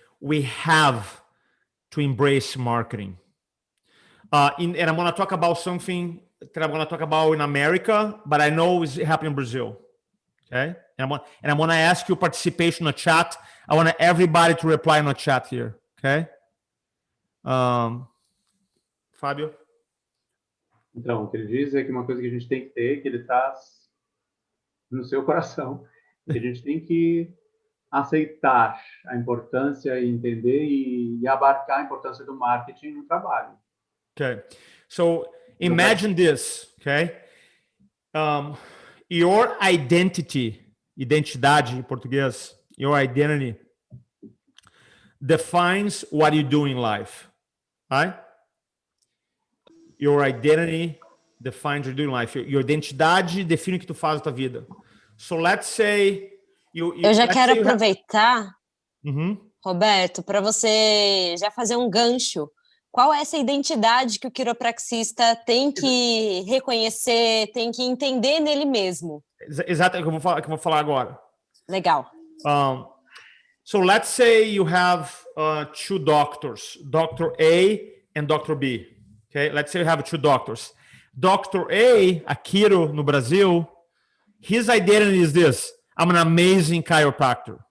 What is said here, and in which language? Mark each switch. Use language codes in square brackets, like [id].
[en] We have to embrace marketing. And I'm gonna talk about something that I'm gonna talk about in America, but I know it's happening in Brazil. Okay, and I'm gonna ask you participation in the chat. I want everybody to reply in the chat here. Okay, Fábio. [pt] Então, o que ele diz é que uma coisa que a gente tem que ter, que ele traz no seu coração, que a gente tem que aceitar a importância e entender e abarcar a importância do marketing no trabalho. [en] Okay, so imagine this, okay? Your [pt] identidade em português, [en] your identity defines what you do in life, right? Your identity defines what you do in life. [pt] Your identidade define o que tu faz na tua vida. [en] So let's say [pt] eu já quero aproveitar, Roberto, para você já fazer um gancho. Qual é essa identidade que o quiropraxista tem que reconhecer, tem que entender nele mesmo? Exato, é o que eu vou falar agora. Legal. [en] So let's say you have 2 doctors, Dr. A and Dr. B. Okay, let's say you have 2 doctors. Dr. A [pt] Quiro no Brasil, [en] his identity is this: I'm an amazing chiropractor.